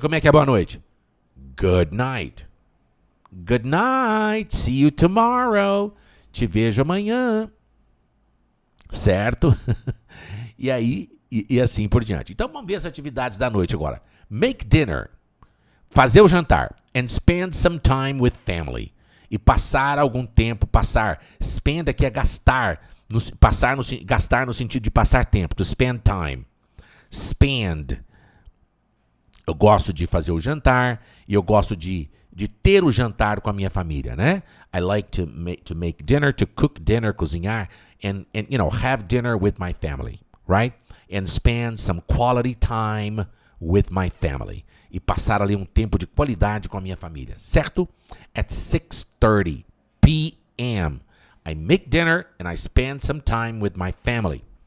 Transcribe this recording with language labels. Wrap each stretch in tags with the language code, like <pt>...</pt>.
<pt>Como é que é boa noite?</pt> <en>Good night. Good night. See you tomorrow.</en> <pt>Te vejo amanhã. Certo? E aí, e assim por diante. Então, vamos ver as atividades da noite agora.</pt> <en>Make dinner.</en> <pt>Fazer o jantar.</pt> <en>And spend some time with family.</en> <pt>E passar algum tempo, spend aqui é gastar, gastar no sentido de passar tempo, to spend time. Spend. Eu gosto de fazer o jantar e eu gosto de ter o jantar com a minha família, né?</pt> <en>I like to make dinner, to cook dinner, cozinhar, and have dinner with my family, right? And spend some quality time with my family.</en> <pt>E passar ali um tempo de qualidade com a minha família, certo?</pt> <en>At 6:30 p.m. I make dinner and I spend some time with my family.</en>